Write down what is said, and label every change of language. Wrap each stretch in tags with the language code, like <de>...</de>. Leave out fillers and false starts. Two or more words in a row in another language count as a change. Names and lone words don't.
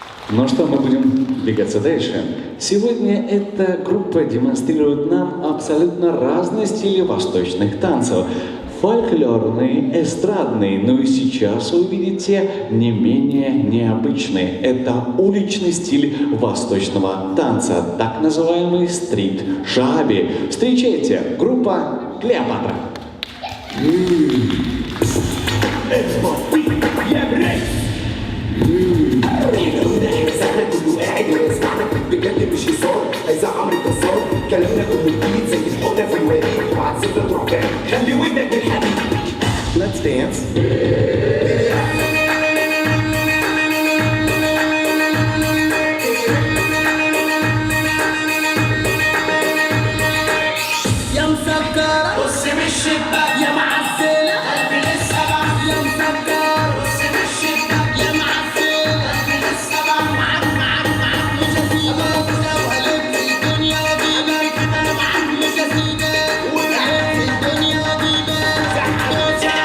<ru>Ну что, мы будем двигаться дальше. Сегодня эта группа демонстрирует нам абсолютно разные стили восточных танцев. Фольклорные, эстрадные, но и сейчас вы увидите не менее необычный. Это уличный стиль восточного танца, так называемый стрит-шаби. Встречайте, группа Клеопатра.</ru> <ar>بجد مش هزار هيزعم الجزار كلامنا كله جديد زي الحقنه في الوريد وعالسفره تروح جاي خلي ودنك بالحديد.</ar> <en>Let's dance.</en> <ar>يا مسكرة بص من الشباك يا معسلة قلبي لسه بقى يا مسكرة بص من الشباك يا معسلة قلبي لسه بقى معاك مش هسيبك لو هلف الدنيا واجيبك انا معاك مش هسيبك ولعب في الدنيا واجيبك بص</ar>